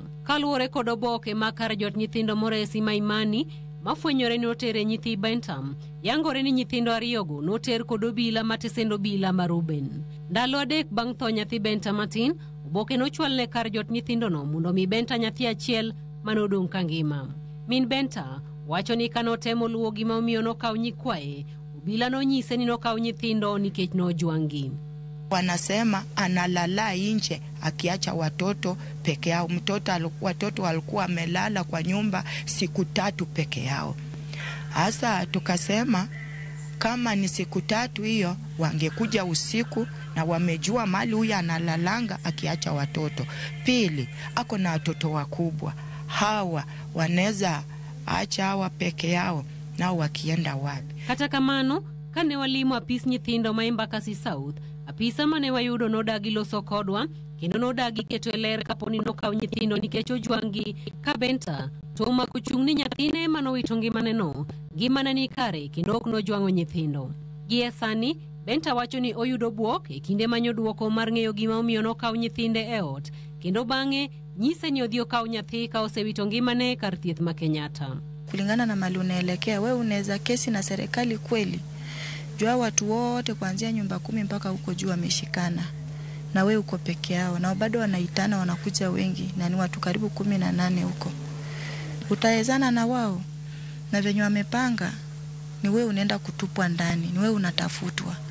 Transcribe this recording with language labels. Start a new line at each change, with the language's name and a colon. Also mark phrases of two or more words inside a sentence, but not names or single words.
Luo (Kenya and Tanzania): Kaluwore kod oboke ma kar jot nyithindo moresi ma Imani mafwenyore ni otere nyithi Benta, yangore ni nyithindo ariyogo noter kod obila matesendo obila ma Ruben. Ndalo 3 bang' tho nyathi Benta matin, oboke nochwalne kar jot nyithindono mondo mi Benta nyathi achiel manodong' ka ngima. Min Benta wacho ni kanotemo luwo gima omiyo nokaw nyikwaye, obila nonyise ni nokaw nyithindo nikech nojwangi.
Swahili: Wanasema analala nje akiacha watoto peke yao. Watoto walikuwa wamelala kwa nyumba siku 3 peke yao. Hasa tukasema kama ni siku 3 hiyo wangekuja usiku na wamejua mali huyu analalanga akiacha watoto. Pili, ako na watoto wakubwa. Hawa wanaweza acha hawa peke yao nao wakienda wapi?
Luo (Kenya and Tanzania): Kata kamano kane walimu apis nyithindo ma Embakasi South, apisa mane wayudo nodagi loso kodwa kendo nodagi keto ler kaponi nokaw nyithindo nikech ojwangi ka Benta to omako chung' ni nyathine manowito ngimane no ngimane ni kare kendo ok nojwango nyithindo. Gie sani Benta wacho ni oyudo buok e kinde manyo duoko mar ng'eyo gima omiyo nokaw nyithinde e ot kendo bang'e nyise ni odhi okaw nyathi ka osewito ngimane kar thieth ma Kenyatta.
Swahili: Kulingana na mali unaelekea, wewe unaweza kesi na serikali kweli? Jua watu wote kuanzia nyumba 10 mpaka huko juu wameshikana. Na wewe uko peke yao na bado wanaitana wanakuja wengi na ni watu karibu 18 huko. Utaezana na wao na venye wamepanga ni wewe unaenda kutupwa ndani, ni wewe unatafutwa.